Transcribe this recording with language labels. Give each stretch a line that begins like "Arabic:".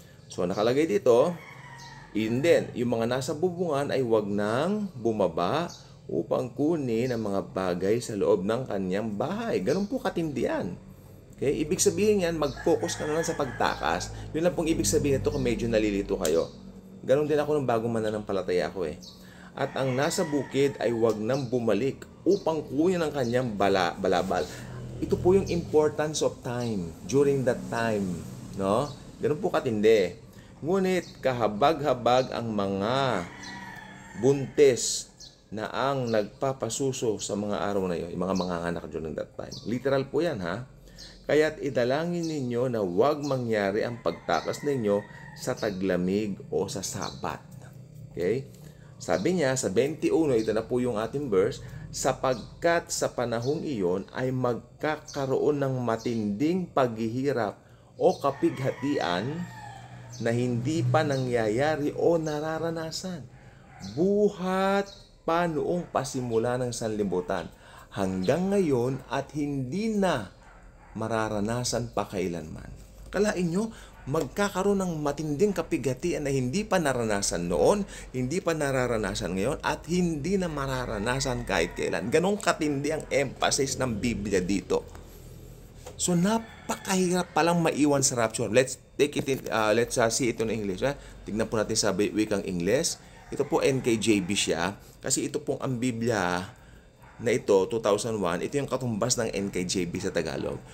Filipino: So nakalagay dito, yun din, yung mga nasa bubungan ay wag nang bumaba upang kunin ang mga bagay sa loob ng kanyang bahay. Ganun po katindihan. Okay? Ibig sabihin yan, mag-focus ka na lang sa pagtakas. Yun lang pong ibig sabihin ito kung medyo nalilito kayo. Ganon din ako ng bagong mananampalataya ko eh. At ang nasa bukid ay wag nang bumalik upang kunin ang kanyang balabal. Ito po yung
English: importance of time during that time.
Filipino: No? Ganon po katindi. Ngunit kahabag-habag ang mga buntis na ang nagpapasuso sa mga araw na yun, yung mga manganganak
English: during that time.
Filipino: Literal po yan ha. Kaya't idalangin ninyo na huwag mangyari ang pagtakas ninyo sa taglamig o sa sabat. Okay? Sabi niya sa 21, ito na po yung ating verse, sapagkat sa panahong iyon ay magkakaroon ng matinding paghihirap o kapighatian na hindi pa nangyayari o nararanasan. Buhat pa noong pasimula ng sanlibutan hanggang ngayon at hindi na mararanasan pa kailanman. Kalain nyo, magkakaroon ng matinding kapighatian na hindi pa naranasan noon, hindi pa nararanasan ngayon, at hindi na mararanasan kahit kailan. Ganong katindi ang emphasis ng Biblia dito. So, napakahirap palang maiwan sa rapture.
English: Let's take it in, let's see it in English.
Filipino: Tignan po natin sa wikang Ingles. Ito po NKJV siya, kasi ito pong ang Biblia na ito, 2001, ito yung katumbas ng NKJV sa Tagalog.